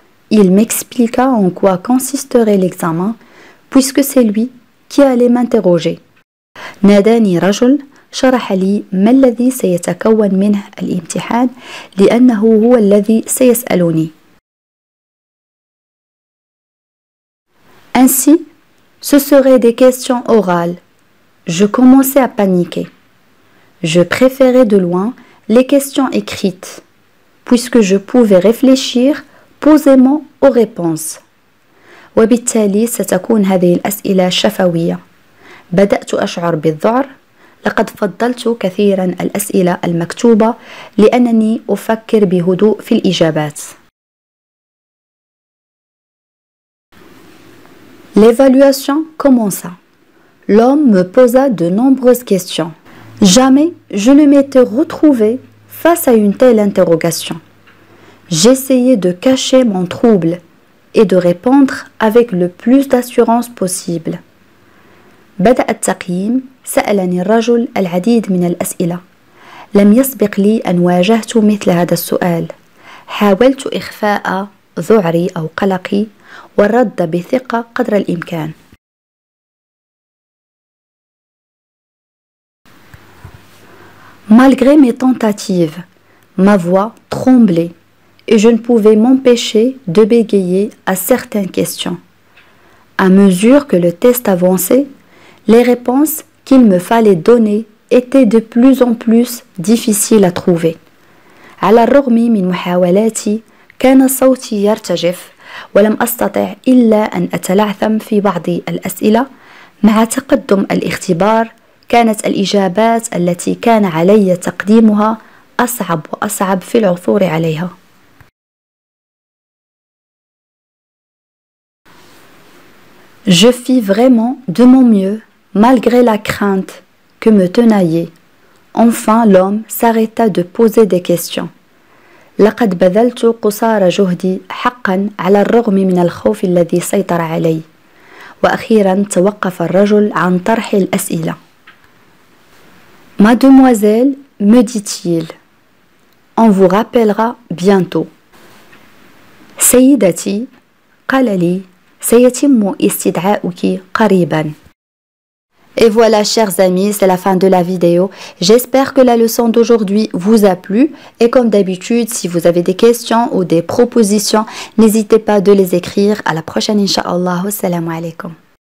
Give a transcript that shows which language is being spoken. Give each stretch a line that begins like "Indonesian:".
French: Il m'expliqua en quoi consisterait l'examen, puisque c'est lui qui allait m'interroger.
Arabic: ناداني رجل شرح لي ما الذي سيتكون منه الامتحان لأنه هو الذي سيسألني.
French: Ainsi, ce seraient des questions orales. Je commençais à paniquer. Je préférais de loin les questions écrites, puisque je pouvais réfléchir posément aux réponses.
Arabic: وبالتالي ستكون هذه الأسئلة شفوية. بدأت أشعر بالذعر. لقد فضلت كثيرا الأسئلة المكتوبة لأنني أفكر بهدوء في الإجابات.
French: L'évaluation commença. L'homme me posa de nombreuses questions. Jamais je ne m'étais retrouvée face à une telle interrogation. J'essayais de cacher mon trouble et de répondre avec le plus d'assurance possible.
Arabic: بدأ التقييم. سألني الرجل العديد من الأسئلة. لم يسبق لي أن واجهت مثل هذا السؤال. حاولت إخفاء ذعري أو قلقي والرد بثقة قدر الإمكان.
French: Malgré mes tentatives, ma voix tremblait et je ne pouvais m'empêcher de bégayer à certaines questions. À mesure que le test avançait, les réponses qu'il me fallait donner étaient de plus en plus difficiles à trouver.
Arabic: على الرغم من محاولاتي كان صوتي يرتجف ولم أستطع إلا أن أتلعثم في بعض الأسئلة. مع تقدم الاختبار كانت الإجابات التي كان علي تقديمها أصعب وأصعب في العثور عليها.
French: Je fis vraiment de mon mieux malgré la crainte que me tenaillait. Enfin, l'homme s'arrêta de poser des questions.
Arabic: لقد بذلت قصارى جهدي حقا على الرغم من الخوف الذي سيطر علي. وأخيرا توقف الرجل عن طرح الأسئلة.
French: Mademoiselle, me dit-il, on vous rappellera bientôt.
Arabic: سيدتي, قال لي, سيتم استدعاؤك قريبا.
French: Et voilà, chers amis, c'est la fin de la vidéo. J'espère que la leçon d'aujourd'hui vous a plu. Et comme d'habitude, si vous avez des questions ou des propositions, n'hésitez pas de les écrire. À la prochaine, Inch'Allah. Assalamu alaikum.